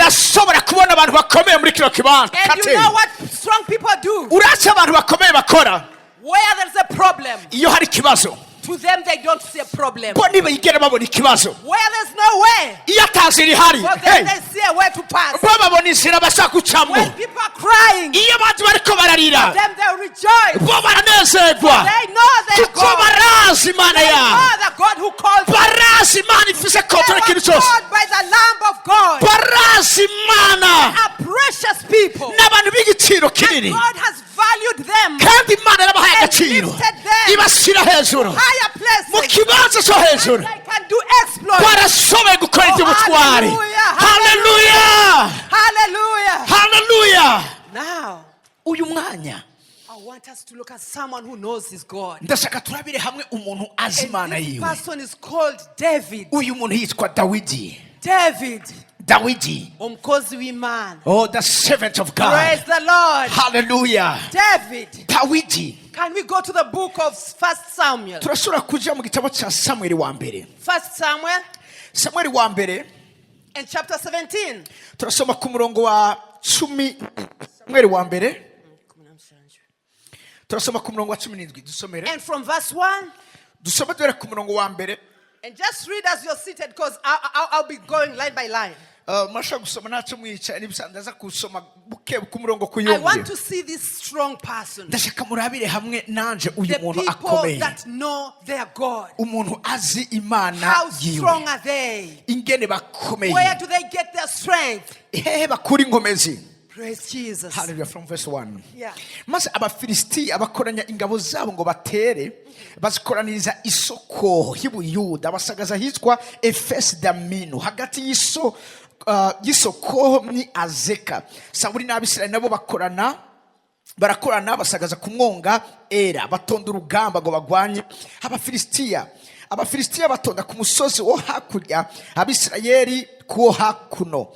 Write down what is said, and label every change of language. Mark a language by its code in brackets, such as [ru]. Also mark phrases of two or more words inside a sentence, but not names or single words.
[rn] Ndashobora kubona abantu bakomeye muri kino kibanza. [en] And you know what strong people do? [rn] Urazi abantu bakomeye bakora [en] Where there's a problem, [rn] iyo hari ikibazo. [en] to them they don't see a problem. [rn] Bo ntibigera babona ikibazo. [en] Where there's no way, [rn] Iyo atazi rihari, [en] for them they see a way to pass. [rn] bo babona inzira bashaka gucamo. [en] When people are crying, [rn] Iyo abantu bariko bararira, [en] them they rejoice. [rn] bo baranezerwa. [en] They know their [rn] Kuko [en] God. [rn] barazi Imana [en] They [rn] yawe. [en] know the God who called them. [rn] Barazi Imana ifise [en] They [rn] kontrole [en] were [rn] ikintu cyose. [en] called by the Lamb of God. [rn] Barazi Imana [en] Are precious people. [rn] n'abantu b'igiciro [en] And [rn] kinini. [en] God has valued them. [rn] Kandi Imana yarabahaye [en] And [rn] agaciro, [en] lifted them [rn] ibashyira hejuru [en] higher [rn] mu [en] places. [rn] kibanza cyo [en] And [rn] hejuru. [en] they can do exploits. [rn] Barashoboye gukora iby'ubutwari. [en] hallelujah. [rn] Haleluya. [en] Hallelujah. [rn] Haleluya. [en] Now, [rn] Uyu mwanya [en] I want us to look at someone who knows his God. [rn] ndashaka turabire hamwe umuntu azi Imana [en] And this [rn] yiwe. [en] person is called David. [rn] Uyu muntu yitwa Dawidi. [en] David. [rn] Dawidi. Umukozi w'Imana. [en] Oh, the servant of Praise God. the Lord. Hallelujah. David. [rn] Dawidi. [en] Can we go to the book of 1 Samuel? [rn] Turashobora kuja mu gitabo cya Samuel wa mbere. [en] 1 Samuel [rn] Samuel wa mbere [en] and chapter 17. [rn] turasoma ku murongo wa 10. Samuel wa mbere turasoma ku murongo wa 17. Dusomere. [en] And from verse 1. [rn] Dusome dore ku murongo wa mbere. [en] And just read as you're seated, because I'll be going line by line. [rn] Murashobora gusoma ntacyo mwicaye n'ibisanzwe kusoma buke ku murongo ku [en] I want [rn] yundi. [en] to see this strong person. [rn] Ndashaka murabire hamwe nanje uyu [en] The [rn] muntu [en] people [rn] akomeye. [en] that know their God. [rn] Umuntu azi Imana [en] How [rn] yiwe. [en] strong are they? [rn] Ingene bakomeye. [en] Where do they get their strength? [rn] Hehe bakura ingomezi. [en] Praise Jesus. Hallelujah, from verse 1. Yeah. [rn] Maze abafilisiti abakoranya ingabo zabo ngo batere, bazikoraniriza isoko y'Ubuyuda, basagaza hitwa Efesi Daminu, hagati y'isoko ni Azeka. Sawuli n'Abisirayeli nabo barakorana basagaza ku mwonga Era, batonda urugamba ngo bagwanye Abafilisitiya batonda ku musozi wo hakurya, Abisirayeli kuwo hakuno.